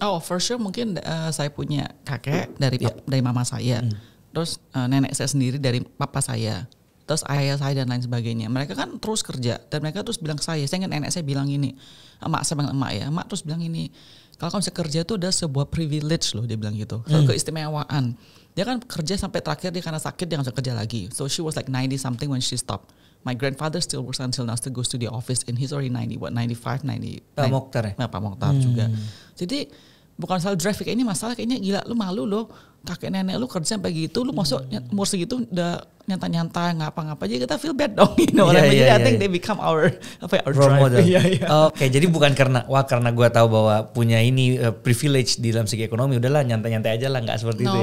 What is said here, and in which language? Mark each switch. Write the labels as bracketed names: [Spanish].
[English] Oh, for sure [Indonesian] mungkin saya punya kakek dari mama saya, terus nenek saya sendiri dari papa saya, terus ayah saya dan lain sebagainya. Mereka kan terus kerja dan mereka terus bilang saya ingat nenek saya bilang ini, emak terus bilang ini, kalau kamu bisa kerja itu ada sebuah privilege loh, dia bilang gitu, keistimewaan. Dia kan kerja sampai terakhir dia karena sakit dia nggak bisa kerja lagi. [English] So she was like 90 something when she stopped. My grandfather still works until now, still goes to the office and he's already 95, 90. [Indonesian] Pak Mokhtar ya? Pak Mokhtar juga. Jadi bukan soal drive kayak ini, masalah kayaknya gila, lu malu lo, kakek nenek lu kerja sampai gitu, lu masuk umur segitu udah nyanta-nyanta ngapa-ngapa aja, kita [English] feel bad [Indonesian] dong, [English] you know what I mean? Jadi I think they become our role model. Yeah. [Indonesian] Oke, jadi bukan karena gue tahu bahwa punya ini privilege di dalam segi ekonomi, udahlah nyantai-nyantai aja lah, nggak seperti itu ya.